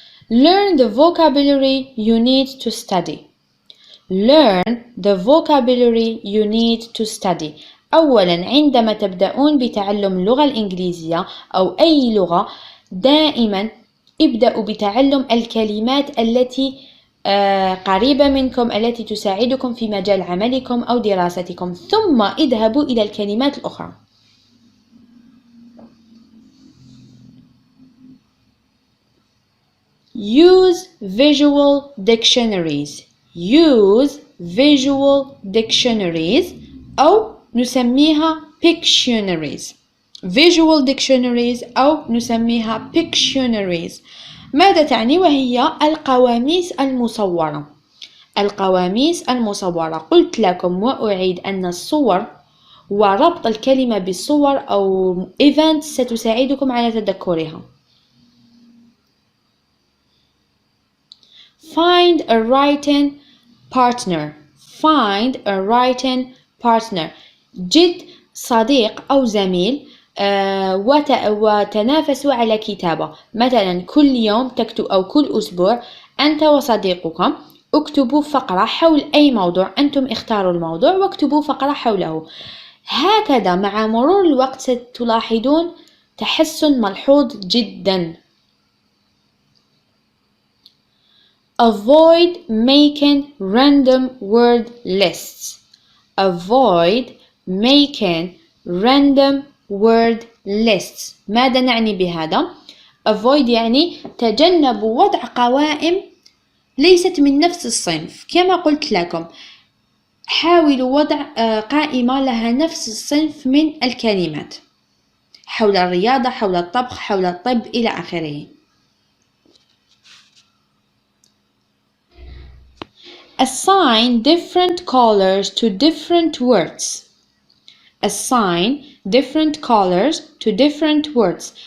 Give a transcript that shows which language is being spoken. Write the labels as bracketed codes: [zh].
[en] Learn the vocabulary you need to study. Learn the vocabulary you need to study. [ar] أولاً عندما تبدأون بتعلم اللغة الإنجليزية أو أي لغة دائماً ابدأوا بتعلم الكلمات التي قريبة منكم التي تساعدكم في مجال عملكم أو دراستكم، ثم اذهبوا إلى الكلمات الأخرى. [en] Use visual dictionaries. Use visual dictionaries [ar] أو نسميها [en] Pictionaries. Visual dictionaries [ar] أو نسميها [en] Pictionaries. [ar] ماذا تعني؟ وهي القواميس المصورة. القواميس المصورة. قلت لكم وأعيد أن الصور وربط الكلمة بالصور أو events ستساعدكم على تذكرها. [en] Find a writing partner. Find a writing partner. [ar] جد صديق أو زميل وتنافسوا على كتابة. مثلا كل يوم تكتب أو كل أسبوع أنت وصديقك اكتبوا فقرة حول أي موضوع، أنتم اختاروا الموضوع واكتبوا فقرة حوله. هكذا مع مرور الوقت ستلاحظون تحسن ملحوظ جدا. [en] Avoid making random word lists. Avoid making random word lists. [ar] ماذا نعني بهذا؟ Avoid يعني تجنبوا وضع قوائم ليست من نفس الصنف. كما قلت لكم حاولوا وضع قائمة لها نفس الصنف من الكلمات حول الرياضة، حول الطبخ، حول الطب إلى آخره. [en] Assign different colors to different words. Assign different colors to different words.